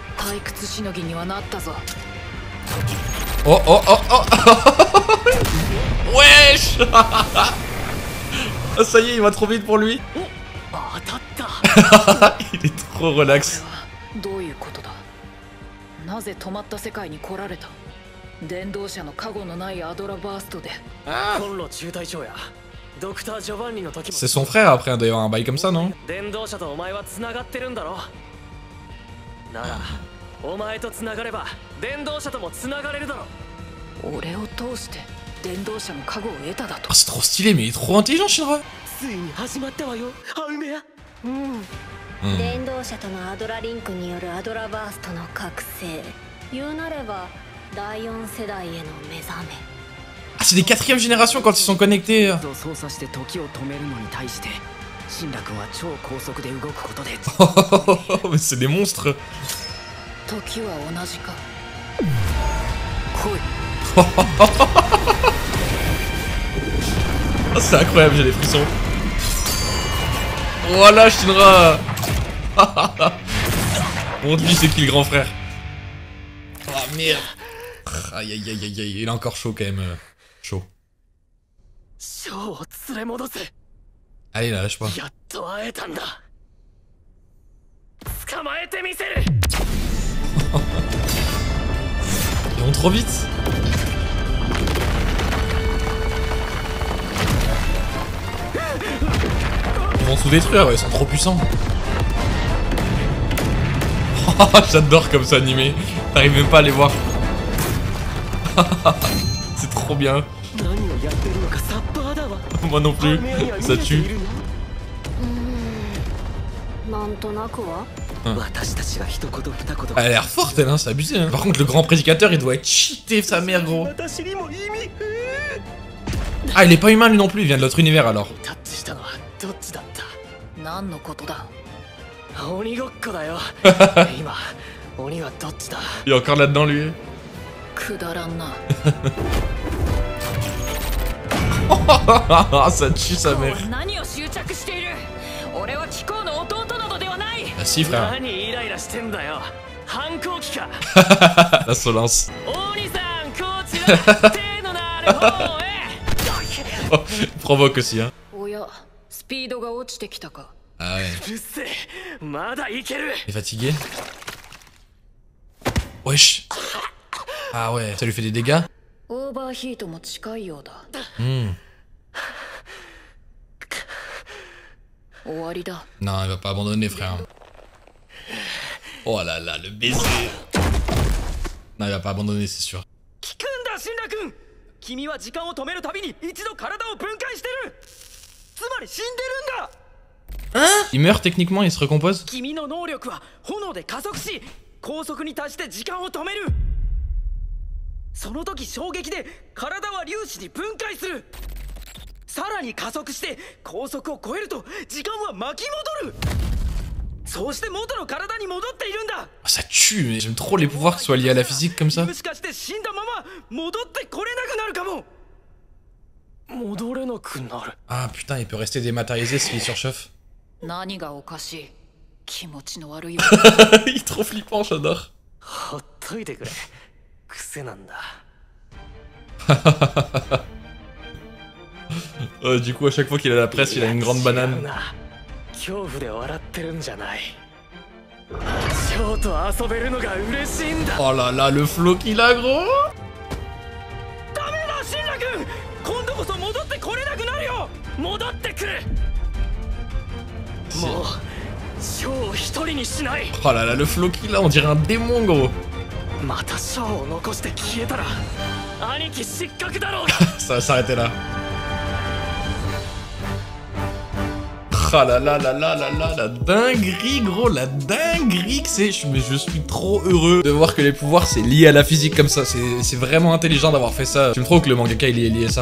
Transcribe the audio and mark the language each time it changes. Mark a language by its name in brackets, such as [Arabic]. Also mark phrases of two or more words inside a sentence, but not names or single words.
[French] Oh oh oh oh. Wesh. Oh ça y est il va trop vite pour lui. Il est trop relax. [Japanese] なぜ止まった世界に来られた？電動車の加護のないアドラバーストで。コンロ中隊長やドクター・ジョバンニの時も [French] C'est son frère après d'ailleurs un bail comme ça non? [Japanese] 電動車とお前は繋がってるんだろ。ならお前と繋がれば電動車とも繋がれるだろ。俺を通して電動車の加護を得ただと。 [French] Oh, c'est trop stylé mais il est trop intelligent Shinra. [Japanese] ついに始まったわよハウメや。電動車とのアドラリンクによるアドラバーストの覚醒、言うなれば第4世代への目覚め。 [French] Ah c'est des 4ème génération quand ils sont connectés. [Japanese] 操作して時を止めるのに対してシンラ君は超高速で動くことで [French] Mais c'est des monstres. [Japanese] 時は同じか。来い。 [French] Oh, c'est incroyable, j'ai des frissons. Voilà Shinra. Montre-lui c'est qui le grand frère. Oh merde. Aïe aïe aïe aïe aïe, il est encore chaud quand même. Chaud. [Japanese] ショーを連れ戻せ。 [French] Allez là, lâche pas. [Japanese] やっと会えたんだ。捕まえてみせる。 [French] Ils vont trop vite. Ils vont tout détruire, ouais, ils sont trop puissants. J'adore comme ça animé. T'arrives même pas à les voir. C'est trop bien. [Japanese] 何をやってるのかサッパーだわ。 [French] Moi non plus. Ça tue. [Japanese] なんとなくは私たちが一言二言。 [French] Elle a l'air forte elle, hein, c'est abusé. Hein. Par contre, le grand prédicateur, il doit être cheaté sa mère, gros. [Japanese] 私にも意味。 [French] Ah, il est pas humain lui non plus, il vient de l'autre univers alors. [Japanese] タッチしたのはどっちだった？何のことだ？鬼ごっこだよ。今鬼はどっちだ？ [French] Il est encore là-dedans lui. [Japanese] くだらんな。 [French] Ça tue sa mère. [Japanese] 何を執着している？俺は貴公の弟などではない。 [French] Ah si frère. [Japanese] 何イライラしてんだよ。反抗期か。 [French] L'insolence. [Japanese] 大兄さんこちら手のなる方へ。 [French] Oh, il provoque aussi hein. [Japanese] おや、スピードが落ちてきたか。 [French] Ah ouais. [Japanese] うっせえ、まだいける。 [French] Il est fatigué. Wesh. Ah ouais, ça lui fait des dégâts. [Japanese] オーバーヒートも近いようだ。終わりだ。 [French] Non, il va pas abandonner frère. Oh là là, le baiser. Non, il va pas abandonner, c'est sûr. [Japanese] 聞くんだシンラ君。君は時間を止めるたびに一度体を分解してる。つまり死んでるんだ。 [French] Il meurt techniquement, il se recompose. [Japanese] 君の能力は炎で加速し、高速に達して時間を止める。その時衝撃で体は粒子に分解する。さらに加速して高速を超えると時間は巻き戻る。そうして元の体に戻っているんだ。 [French] Ça tue, mais j'aime trop les pouvoirs qui soient liés à la physique comme ça. [Japanese] もしかして死んだまま戻ってこれなくなるかも。戻れなくなる。 [French] Ah putain, il peut rester dématérialisé s'il surchauffe. [Japanese] 何がおかしい？気持ちの悪いよ。 [French] Il est trop flippant, j'adore. [Japanese] ほっといてくれ。癖なんだ。 [French] Du coup, à chaque fois qu'il a la presse, il a une grande banane. [Japanese] 恐怖で笑ってるんじゃない。ショーと遊べるのが嬉しいんだ。 [French] Oh là là, le flow qu'il a, gros. [Japanese] ダメだシンラ君。今度こそ戻ってこれなくなるよ。戻ってくる。もうショーを一人にしない。 [French] Oh là là, le flow qu'il a, on dirait un démon, gros. [Japanese] またショーを残して消えたら兄貴失格だろうが。 [French] Ça va s'arrêter là. Ah là là là là là là, la dinguerie, gros, la dinguerie que c'est. Mais je suis trop heureux de voir que les pouvoirs c'est lié à la physique comme ça. C'est vraiment intelligent d'avoir fait ça. J'aime trop que le mangaka il est lié à ça.